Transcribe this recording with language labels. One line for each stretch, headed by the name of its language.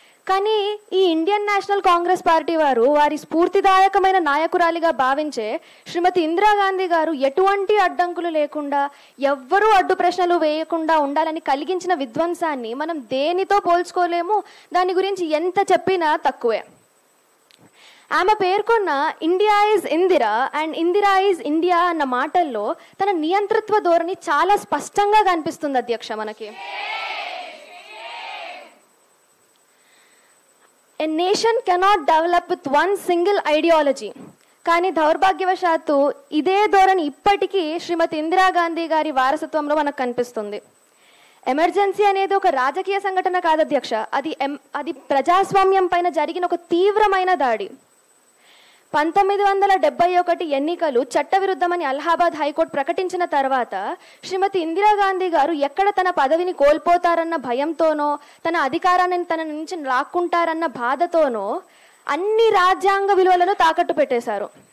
Telugu: కానీ ఈ Indian national Congress party వారి స్ఫూర్తిదాయకమైన నాయకురాలిగా భావించే శ్రీమతి ఇందిరాగాంధీ గారు ఎటువంటి అడ్డంకులు లేకుండా, ఎవ్వరూ అడ్డు ప్రశ్నలు వేయకుండా ఉండాలని కలిగించిన విధ్వంసాన్ని మనం దేనితో పోల్చుకోలేము. దాని గురించి ఎంత చెప్పినా తక్కువే. ఆమె పేర్కొన్న
English: India is Indira and Indira is India
Telugu: అన్న మాటల్లో తన నియంతృత్వ ధోరణి చాలా స్పష్టంగా కనిపిస్తుంది అధ్యక్ష మనకి.
English: A nation cannot develop with one single ideology.
Telugu: కానీ దౌర్భాగ్యవశాత్తు ఇదే ధోరణి ఇప్పటికీ శ్రీమతి ఇందిరాగాంధీ గారి వారసత్వంలో మనకు కనిపిస్తుంది. ఎమర్జెన్సీ అనేది ఒక రాజకీయ సంఘటన కాదు అధ్యక్ష, అది ప్రజాస్వామ్యం పైన జరిగిన ఒక తీవ్రమైన దాడి. 1971 ఎన్నికలు చట్టవిరుద్ధమని అలహాబాద్ హైకోర్టు ప్రకటించిన తర్వాత శ్రీమతి ఇందిరాగాంధీ గారు ఎక్కడ తన పదవిని కోల్పోతారన్న భయంతోనో, తన అధికారాన్ని తన నుంచి లాక్కుంటారన్న బాధతోనో అన్ని రాజ్యాంగ విలువలను తాకట్టు పెట్టేశారు.